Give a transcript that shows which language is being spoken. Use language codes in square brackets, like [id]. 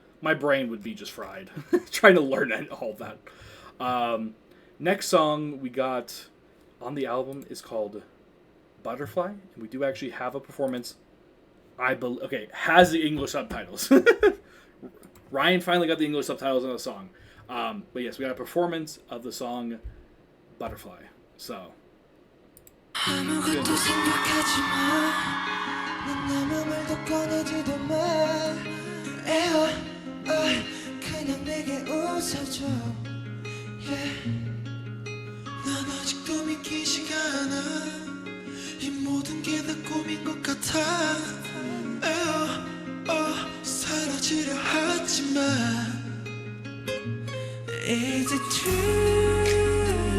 [en] My brain would be just fried trying to learn all that. Next song we got on the album is called Butterfly, and we do actually have a performance. Has the English subtitles. Ryan finally got the English subtitles on the song. But yes, we got a performance of the song Butterfly. So. [ko] 아무것도 생각하지 마. 넌 내 맘을 더 꺼내지도 마. 에어, 그냥 내게 웃어줘. [en] Yeah. [ko] 난 아직도 믿기지가 않아. 이 모든 게 다 꿈인 것 같아. 사라지려 하지만 [en] Is it true?